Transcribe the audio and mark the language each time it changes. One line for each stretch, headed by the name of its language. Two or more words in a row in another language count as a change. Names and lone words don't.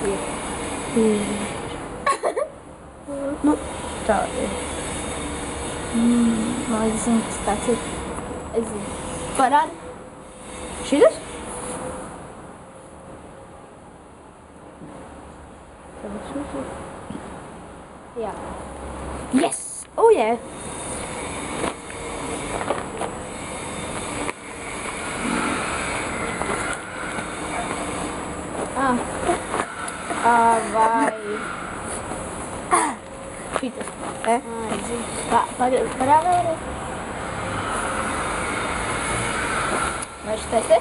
Latvian: Nu, tāda ir. Man liekas, zinu, kas tāds ir. Es zinu. Parādi. Šitas? Jā.
English: Yes! Oh, yeah!
Latvian: Vai. Šitas. Es zinu. Parādi vēlreiz. Vai šitais ir?